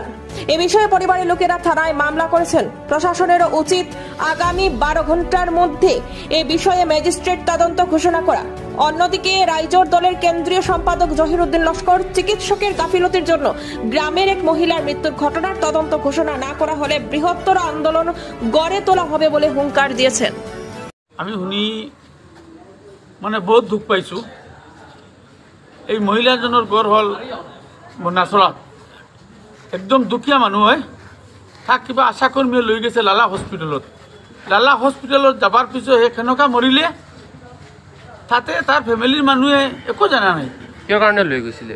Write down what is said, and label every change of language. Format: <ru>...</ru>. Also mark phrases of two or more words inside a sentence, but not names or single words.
<bn>এ বিষয়ে পরিবারের লোকেরা থানায় মামলা করেছেন। প্রশাসনেরও উচিত আগামী 12 ঘন্টার মধ্যে এ বিষয়ে ম্যাজিস্ট্রেট তদন্ত ঘোষণা করা। অন্যদিকে রাইজোর দলের কেন্দ্রীয় সম্পাদক জহিরুদ্দিন লস্কর চিকিৎসকের গাফিলতির জন্য গ্রামের এক মহিলার মৃত্যুর ঘটনার তদন্ত ঘোষণা না করা হলে বৃহত্তর আন্দোলন গড়ে তোলা হবে বলে হুঙ্কার দিয়েছেন।</bn> <as>আমি শুনি বহুত দুঃখ পাইছো। এই মহিলাজনের গড় হল নাচরাত, একদম দুখীয়া মানুহ হয়। তাক কিবা আশাকর্মীয়ে লৈ গেছে লালা হস্পিটেলত। লালা হস্পিটেলত যাবার পিছত সেই কেনেকুৱা মৰিলে তাতে তাৰ ফেমিলিৰ মানুহে একো জানা নাই কিয় কাৰণে লৈ গৈছিলে।</as>